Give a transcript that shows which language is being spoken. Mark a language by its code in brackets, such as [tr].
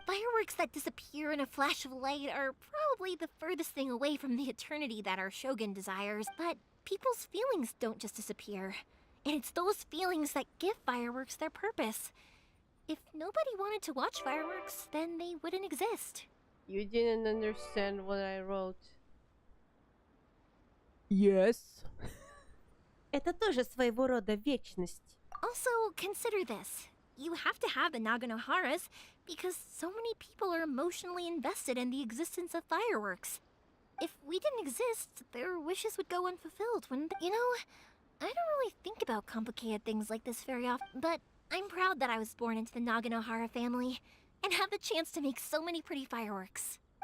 [en] Fireworks that disappear in a flash of light are probably the furthest thing away from the eternity that our shogun desires, but people's feelings don't just disappear. And it's those feelings that give fireworks their purpose. If nobody wanted to watch fireworks, then they wouldn't exist. You didn't understand what I wrote. Yes. [ru] Это тоже своего рода вечность. [en] Also, consider this. You have to have the Naganoharas because so many people are emotionally invested in the existence of fireworks. If we didn't exist, their wishes would go unfulfilled, wouldn't they? You know, I don't really think about complicated things like this very often, but I'm proud that I was born into the Naganohara family and have the chance to make so many pretty fireworks.